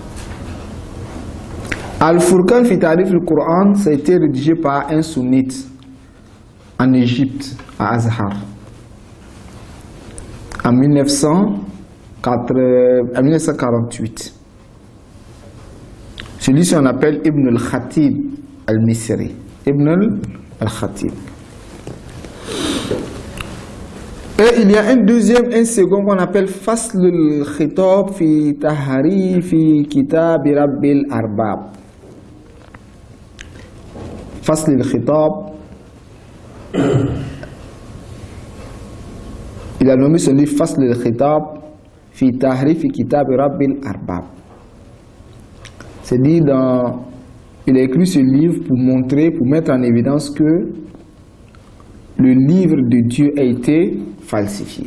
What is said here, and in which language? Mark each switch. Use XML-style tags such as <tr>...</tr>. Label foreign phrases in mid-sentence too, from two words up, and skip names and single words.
<fr>Al-Furqan fi Ta'rif al-Qur'an, ça a été rédigé par un sunnite. en Égypte, à Azhar, en 1948. Celui-ci on appelle Ibn al-Khatib al-Misri. Ibn al-Khatib. Et il y a un second qu'on appelle Fasl al-Khitab fi Tahrif Kitab Rabbil Arbab. Fasl al-Khitab, il a nommé ce livre Fasl al-Khitab fi Tahrif Kitab Rabbil Arbab. C'est dit il a écrit ce livre pour mettre en évidence que le livre de Dieu a été falsifié.</fr>